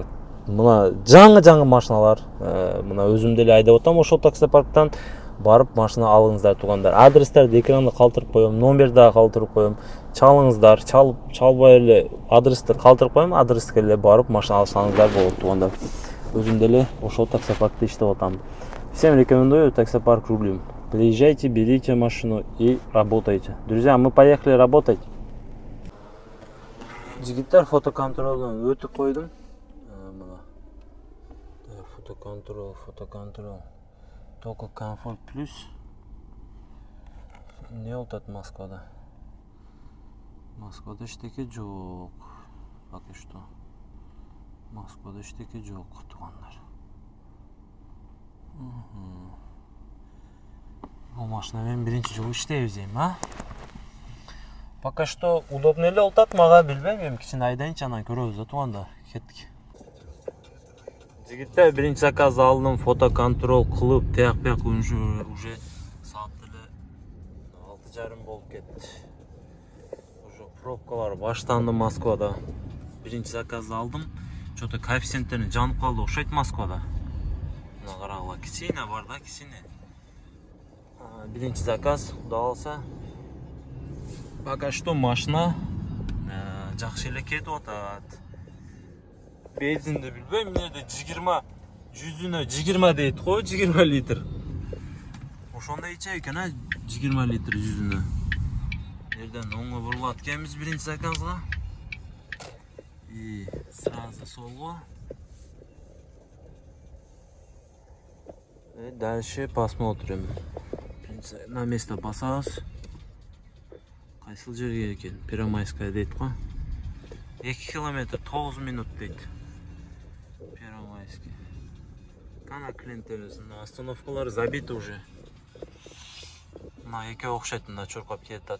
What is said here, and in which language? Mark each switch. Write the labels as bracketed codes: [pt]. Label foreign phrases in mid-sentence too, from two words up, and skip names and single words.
[ky] Мына жаңы машиналар, мына өзүм деле айдап отам, ошол таксопарктан барып машина алыңыздар туугандар. Адрестерди экранда калтырып коем, номер дагы калтырып коем. Чалыңыздар, чалбай эле адрести калтырып коем, адреске эле барып машина алсаңыздар болот туугандар. Өзүм деле ошол таксопаркта иштеп отам. [ru] Всем рекомендую таксопарк рулим. Приезжайте, берите машину и работайте. Друзья, мы поехали работать. [ky] Жигиттер, фотоконтролдон өтүп койдум. Мына. Фотоконтрол. [ru] Только комфорт плюс. [ky] Не отат Москвада. Москвада эчтеке жок. [ru] Пока что. [ky] Москвада эчтеке жок, туугандар. Бул машина мен биринчи жолу иштейбиз дейм, а? [ru] Пока что удобно [ky] эле отат, мага билбейм, эми кичине айдайынчы, анан көрөбүз да туугандар. Кеттик. Жигиттер, биринчи заказ алдым, фотоконтрол кылып, тияк уже саат деле 6:30 болуп кетти. Уже пробкалар баштанды Москвада. Биринчи заказ алдым. Что-то коэффициенттерин жанып калды окшойт Москвада. Мына карагыла, кичине бар да, кичине. Биринчи заказ, кудай калса. Пока что машина жакшы эле кетип атат. Бензинди билбейм, эмнеде 100-100 дейт го, 20 литр. Ошондой ичет экен, 20 литр 100-нө. Жерден оңго бурулат экенбиз биринчи заказга. [ru] И сразу солго. И дальше посмотрим. На место [ky] басабыз. Кайсыл жерге экен? Первомайская дейт го. 2 километр 9 минут дейт. Первомайский. Кана клиенттерибиздин остановкалары [ru] забиты уже. [ky] Мына экөө окшойт, мына чуркап кетат.